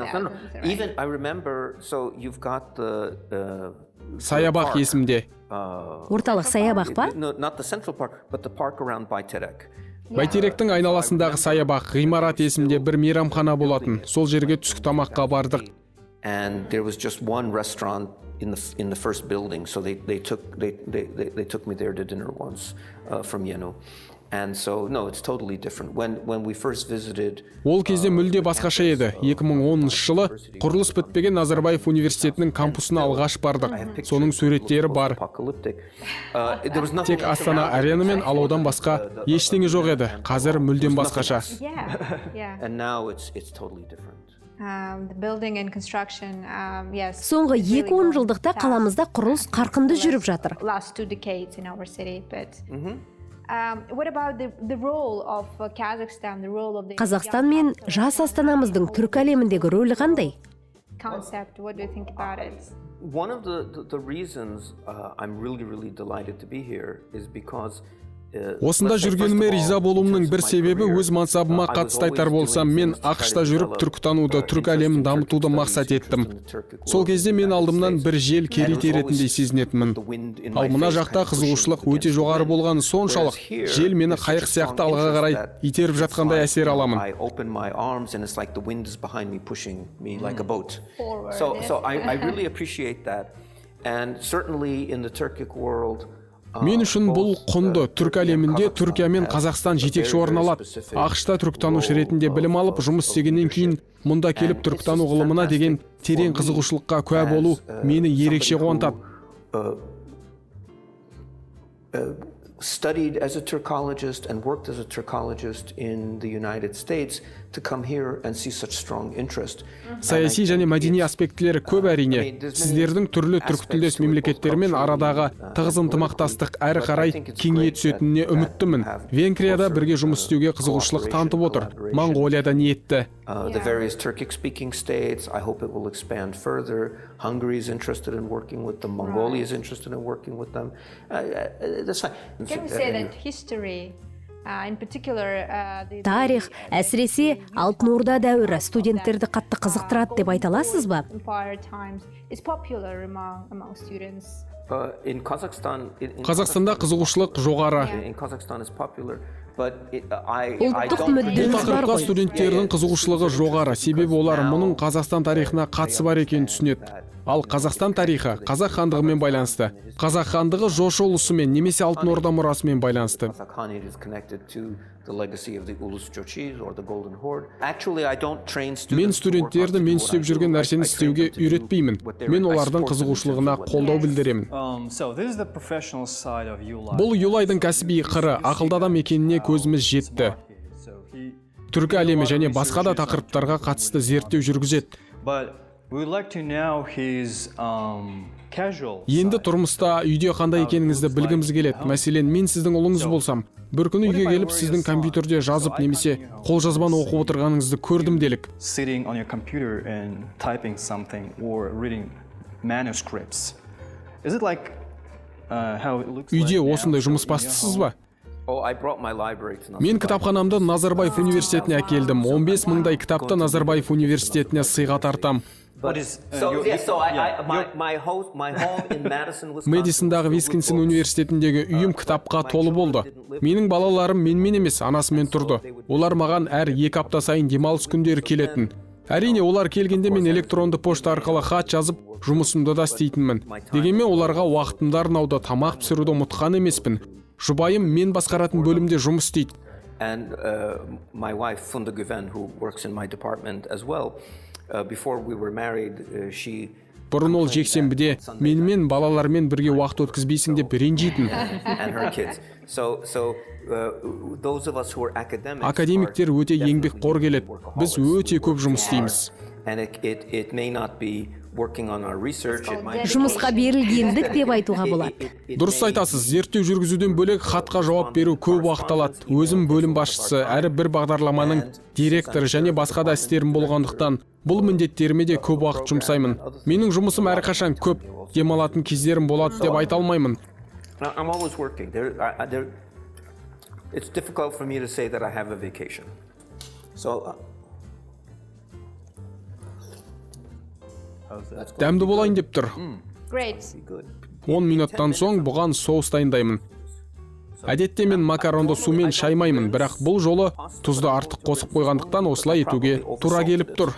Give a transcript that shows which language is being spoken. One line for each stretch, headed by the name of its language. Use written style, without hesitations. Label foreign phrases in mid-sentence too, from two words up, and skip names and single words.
Kazakh: Саябақ есімде. Орталық саябақ па? Бәйтеректің айналасындағы саябақ, ғимарат есімде, бір мейрамхана болатын. Сол жерге түскі тамаққа бардық.
English: And there was just one restaurant in the first building, so they took me there to dinner once from Yenu. And so no, it's totally different. When we first visited,
Kazakh: Ол кезде мүлде басқаша еді. 2010 жылы құрылыс бітпеген Назарбаев Университетінің кампусына алғаш бардық. Соның суреттері бар. Тек Астана арена мен алаудан басқа ештеңе жоқ еді. Қазір мүлдем басқаша.
English: and now it's totally different.
Kazakh: Соңғы 2-10 жылдықта қаламызда құрылыс қарқынды жүріп жатыр. Қазақстан мен жас Астанамыздың түркі әлеміндегі рөлі қандай?
English: One of the reasons I'm really delighted to be here is because
Kazakh: Осында жүргеніме риза болуымның бір себебі өз мансабыма қатысты айтар болсам, мен ақшта жүріп түркітануды, түркі әлемін дамытуды мақсат еттім. Сол кезде мен алдымнан бір жел керейте ретінде сезінетінмін. Ал мына жақта қызығушылық өте жоғары болғаны соншалық, жел мені қайық сияқты алға қарай итеріп жатқандай әсер аламын.
English: I open my arms and it's like the wind is behind me pushing me like a boat. So I really appreciate that. And certainly in the Turkic world,
Kazakh: Мен үшін бұл құнды. Түркі әлемінде Түркия мен Қазақстан жетекші орын алады. ақшта түркітанушы ретінде білім алып, жұмыс істегеннен кейін мұнда келіп түркітану ғылымына деген терең қызығушылыққа куә болу мені ерекше қуантады.
English: Studied as a Turkologist and worked as a Turkologist in the United States to come here and see such strong interest.
Kazakh: Саяси және мәдени аспектілері көп әрине. Сіздердің түрлі түркітілдес мемлекеттермен арадағы тығыз ынтымақтастық әрі қарай кеңейе түсетініне үміттімін. Венгрияда бірге жұмыс істеуге қызығушылық танытып отыр. Моңғолияда ниетті.
English: The various Turkic-speaking states, I hope it will expand further. Hungary is interested in working with them. Mongolia is interested in working with them. That's fine. Can we say that history, in particular,
Kazakh: Тарих, әсіресе Алтын Орда дәуірі студенттерді қатты қызықтырады деп айта аласыз ба?
English: empire times, is popular among students? In Kazakhstan,
Kazakh: Қазақстанда қызығушылық жоғары.
English: in Kazakhstan is popular, but I
Kazakh: Ұлттық
English: don't
Kazakh: мүддеміз Бұл бар тақырыпқа ғой. студенттердің қызығушылығы жоғары, себебі олар мұның Қазақстан тарихына қатысы бар екенін түсінеді. Ал Қазақстан тарихы Қазақ хандығымен байланысты. Қазақ хандығы Жошы ұлысымен немесе Алтын Орда мұрасымен байланысты.
English: Kazakh is connected to the legacy of the Ulus Jochis or the Golden Horde. Actually, I don't train students.
Kazakh: Мен студенттерді мен істеп жүрген нәрсені істеуге үйретпеймін. Мен олардың қызығушылығына қолдау білдіремін.
English: So this is the professional side of Юлай.
Kazakh: Бұл Юлайдың кәсіби қыры, ақылды адам екеніне көзіміз жетті.
English: So he,
Kazakh: Түркі әлемі және басқа да тақырыптарға қатысты зерттеу жүргізеді.
English: but we would like to know his casual.
Kazakh: Енді тұрмыста үйде қандай екеніңізді білгіміз келеді. Мәселен, мен сіздің ұлыңыз болсам, бір күні үйге келіп сіздің компьютерде жазып немесе қолжазбаны оқып отырғаныңызды көрдім делік.
English: Sitting on your computer and typing something or reading manuscripts. Is it like how it looks
Kazakh: Үйде
English: like now?
Kazakh: осындай жұмыс
English: So in your Oh,
Kazakh: бастысыз
English: home?
Kazakh: ба?
English: I brought my library to
Kazakh: Мен кітапханамды Назарбаев университетіне әкелдім. 15 мыңдай кітапты Назарбаев университетіне сыйға тартам.
English: What is my home in Madison, Wisconsin.
Kazakh: Мэдисондағы Висконсин университетіндегі үйім кітапқа толы болды. Менің балаларым менімен емес, анасымен тұрды. Олар маған әр 2 апта сайын демалыс күндері келетін. Әрине, олар келгенде мен электронды пошта арқылы хат жазып, жұмысымды да істейтінмін. Дегенмен оларға уақытымды арнауды, тамақ пісіруді ұмытқан емеспін. Жұбайым мен басқаратын бөлімде жұмыс істейді.
English: And my wife, Funda Güven, who works in my department as well, before we were married, she...
Kazakh: Бұрын ол жексенбіде менімен балалармен бірге уақыт өткізбейсің деп ренжитін.
English: And her kids. So those of us who are academics...
Kazakh: Академиктер өте еңбекқор келеді. Біз өте көп жұмыс істейміз.
English: And it may not be working on our research, it might...
Kazakh: Жұмысқа берілгендік деп айтуға болады. Дұрыс айтасыз, зерттеу жүргізуден бөлек хатқа жауап беру көп уақыт алады. Өзім бөлім басшысы, әрі бір бағдарламаның директоры және басқа да істерім болғандықтан, бұл міндеттеріме де көп уақыт жұмсаймын. Менің жұмысым әрқашан көп, демалатын кездерім болады деп айта алмаймын.
English: I'm always working. It's difficult for me to say that I have a vacation. So
Kazakh: Дәмді болайын деп тұр.
English: Great.
Kazakh: 10 минуттан соң бұған соус дайындаймын. Әдетте мен макаронды сумен шаймаймын, бірақ бұл жолы тұзды артық қосып қойғандықтан осылай етуге тура келіп тұр.